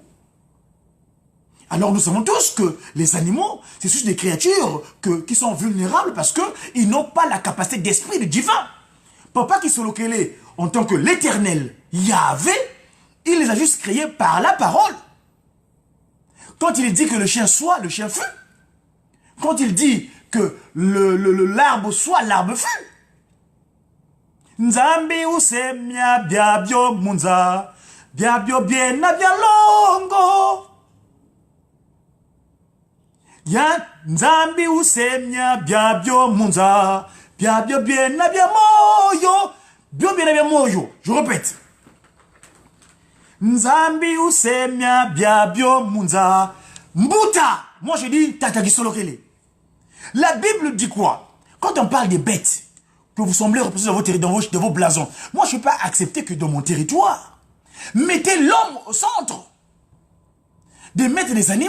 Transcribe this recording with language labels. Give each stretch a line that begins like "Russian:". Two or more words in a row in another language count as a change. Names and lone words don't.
French: Alors nous savons tous que les animaux, c'est juste des créatures qui sont vulnérables parce qu'ils n'ont pas la capacité d'esprit, de divin. Papa Kisolokele, en tant que l'éternel Yahvé, il les a juste créés par la parole. Quand il dit que le chien soit, le chien fut. Quand il dit que l'arbre soit, l'arbre fut.
Kongo: Nzambi usemia biabio munza, biabio biena bialongo. Ya nzambi usemia biabio munza, biabio biena biamoyo, bio biena biamoyo.
French: Je répète.
Kongo: Nzambi usemia biabio munza, mbuta.
French: Moi je dis Tata Kisolokele. La Bible dit quoi? Quand on parle des bêtes, que vous semblez représenter dans vos blasons. Moi, je ne peux pas accepter que dans mon territoire, mettez l'homme au centre. De mettre les animaux.